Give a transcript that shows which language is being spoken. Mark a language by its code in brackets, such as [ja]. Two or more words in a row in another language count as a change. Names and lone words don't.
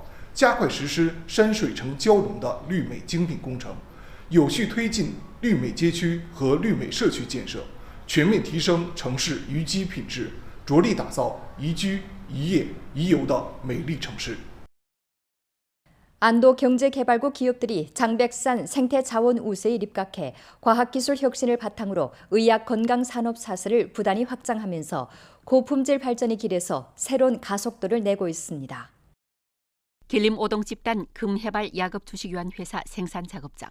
[zh] 加快实施山水城交融的绿美精品工程，有序推进绿美街区和绿美社区建设，全面提升城市宜居品质，着力打造宜居、宜业、宜游的美丽城市。 [ko] 안도경제개발구 기업들이 장백산 생태자원 우세에 입각해 과학기술 혁신을 바탕으로 의학 건강 산업 사슬을 부단히 확장하면서 고품질 발전의 길에서 새로운 가속도를 내고 있습니다. 길림 오동 집단 금해발 야급 주식 유한 회사 생산 작업장.